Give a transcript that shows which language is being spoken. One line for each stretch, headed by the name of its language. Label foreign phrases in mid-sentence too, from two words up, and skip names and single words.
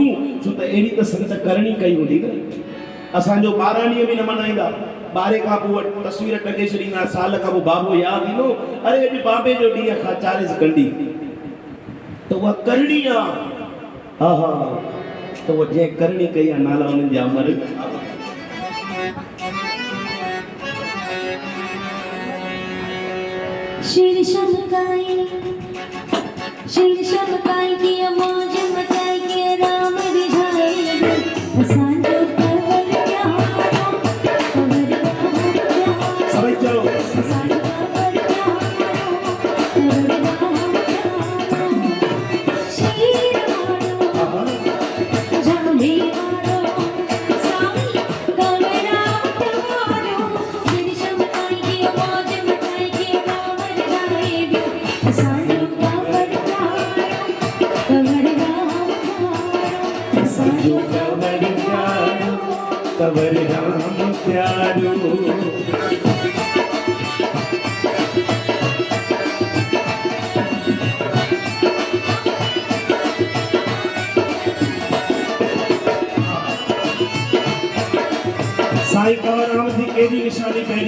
Sindhi: छो त अहिड़ी त संत करणी कई हूंदी न। असांजो 12 ॾींहं बि न मल्हाईंदा। 12 खां पोइ तस्वीर टंगे छॾींदा। साल खां पोइ बाबो यादि ईंदो, अरे अॼु बाबे जो ॾींहुं खां चालीस कंडी, त उहा करणी आहे। हा हा, त उहा जंहिं करणी कई आहे नाला उन्हनि जा अमर। शेर शमकाई की मौज मचाई के राम रिझाए। असांजो कंवर प्यारो, कंवर प्यारो, सभई चओ असांजो कंवर प्यारो, कंवर प्यारो। शेर वारो जामे वारो साईं कंवरराम प्यारो। शेर शमकाई की मौज मचाई के राम रिझाए। असांजो कंवर प्यारो, कंवरराम प्यारो, असांजो कंवर प्यारो, कंवरराम प्यारो। साईं कंवरराम जी केड़ी निशानी पहरी?